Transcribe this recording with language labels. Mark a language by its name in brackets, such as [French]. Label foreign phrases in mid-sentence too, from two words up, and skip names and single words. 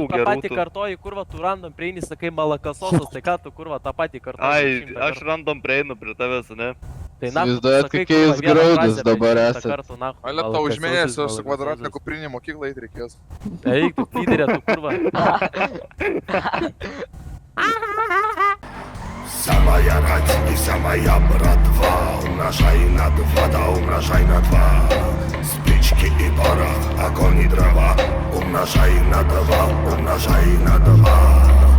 [Lithuanian] tu tą patį gerų. kartoji, kurva, tu random prieini, sakai malakasosas, tai ką tu, kurva, tą patį kartoji. Ai, 100 aš kartų. random prieinu prie tavęs, ne? Tai na, Įsivaizduojat, sakai, kokie kurva, jūs vieną graudūs frazę dabar per 100 esat. kartų, na, Ale tau už mėnesio su kvadratinė kuprinė mokyklą eit reikės. Eik, tu pydėrė, tu kurva. [Russian] Вся моя рать и вся моя братва. Умножай на 2, да умножай на 2. Спички и порох, огонь и дрова. Умножай на 2, умножай на 2.